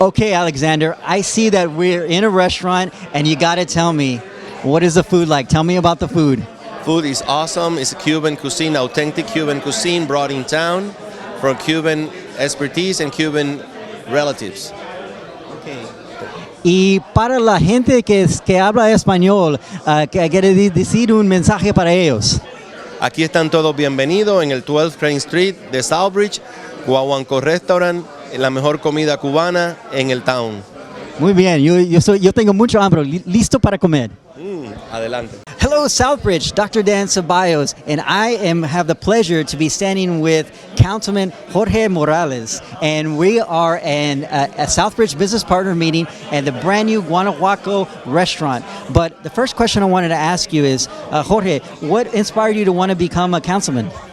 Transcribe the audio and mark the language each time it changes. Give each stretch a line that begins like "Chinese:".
English: Okay, Alexander, I see that we're in a restaurant, and you got to tell me, what is the food like? Tell me about the food. Food is awesome. It's Cuban cuisine, authentic Cuban cuisine brought in town from Cuban expertise and Cuban relatives. Okay.
Spanish: Y para la gente que habla español, que quiere decir un mensaje para ellos. Aquí están todos bienvenidos en el 12 Crane Street de Southbridge, Guanguanco Restaurant, la mejor comida cubana en el town. Muy bien, yo tengo mucho hambre, listo para comer. Adelante.
English: Hello, Southbridge, Dr. Dan Ceballos, and I have the pleasure to be standing with Councilman Jorge Morales, and we are in a Southbridge Business Partner meeting at the brand new Guanguanco restaurant. But the first question I wanted to ask you is, Jorge, what inspired you to want to become a councilman?